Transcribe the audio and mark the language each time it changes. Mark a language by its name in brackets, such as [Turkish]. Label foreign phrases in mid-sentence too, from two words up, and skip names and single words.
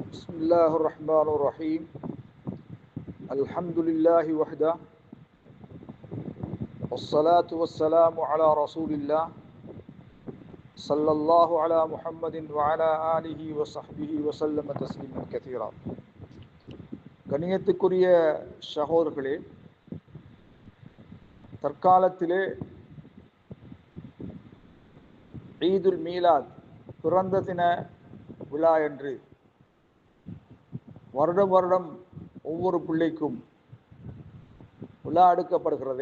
[Arabic] بسم الله الرحمن الرحيم الحمد لله وحده والصلاة والسلام على رسول الله صلى الله على محمد وعلى آله وصحبه وسلم تسليما كثيرا. [Tamil] கண்ணியத்துக்குரிய சகோதரர்களே, தற்காலத்திலே ஈதுல் மீலாத் பிறந்த தின விழா என்று வருடம் ஒவ்வொரு பிள்ளைக்கும் விழா எடுக்கப்படுகிறது.